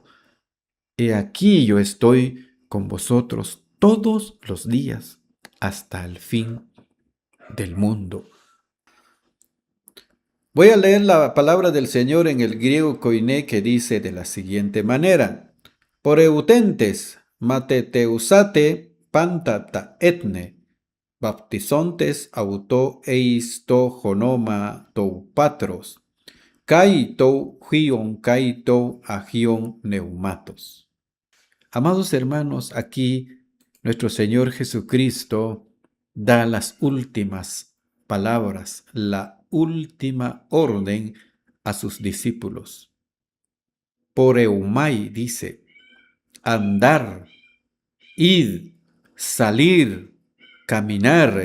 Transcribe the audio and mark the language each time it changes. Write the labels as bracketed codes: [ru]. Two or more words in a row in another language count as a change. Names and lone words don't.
[es] He aquí yo estoy con vosotros todos los días hasta el fin del mundo. Voy a leer la palabra del Señor en el griego koiné, que dice de la siguiente manera: [el] Πορευθέντες μαθητεύσατε πάντα τὰ ἔθνη, βαπτίζοντες αὐτοὺς εἰς τὸ ὄνομα τοῦ πατρὸς, καὶ τοῦ υἱοῦ καὶ τοῦ ἁγίου πνεύματος. [es] Amados hermanos, aquí nuestro Señor Jesucristo da las últimas palabras, la última orden a sus discípulos. Poreumai dice, andar, ir, salir, caminar.